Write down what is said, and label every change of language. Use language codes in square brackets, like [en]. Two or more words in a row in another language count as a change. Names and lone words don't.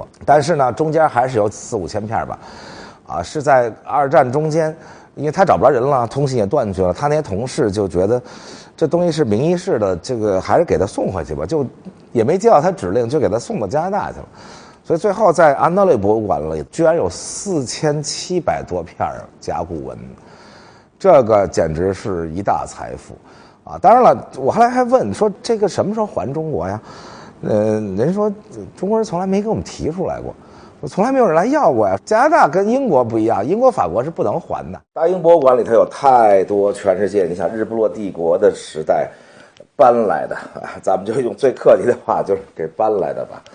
[zh] 但是呢，中間還是有4、5千片吧，啊，是在2戰中間，因為他找不着人了，通信也斷絕了，他那些同事就覺得這東西是名醫士的，這個還是給他送回去吧，就也沒接到他指令，就給他送到加拿大去了。所以最後在安德烈博物館裡，居然有4700多片甲骨文，這個簡直是一大財富，啊！當然了，我後來還問說這個什麼時候還中國呀？人說中國人從來沒給我們提出來過，從來沒有人來要過呀。加拿大跟英國不一樣，英國、法國是不能還的。大英博物館裡頭有太多全世界，你想日不落帝國的時代搬來的，咱們就用最客氣的話，就是給搬來的吧。